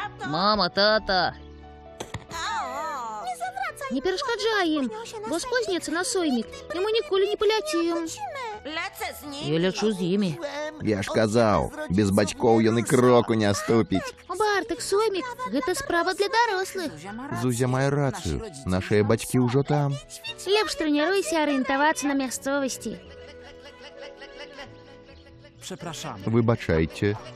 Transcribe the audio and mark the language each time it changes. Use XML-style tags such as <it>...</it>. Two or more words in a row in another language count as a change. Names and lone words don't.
<be>Мама, тата.</be> <uk>Не перешкаджай їм, бо спозняться на соймік, і ми ніколи не полетім. Я лечу з ними.</uk> <be>Я ж казаў, без бацькоў ён і кроку не ступіць. Бартик, соймік, гэта справа для дарослых. Зузя мае рацыю. Нашыя бацькі ўжо там. Лепш трэніруйся арыентавацца на мясцовасці. Выбачайце.</be>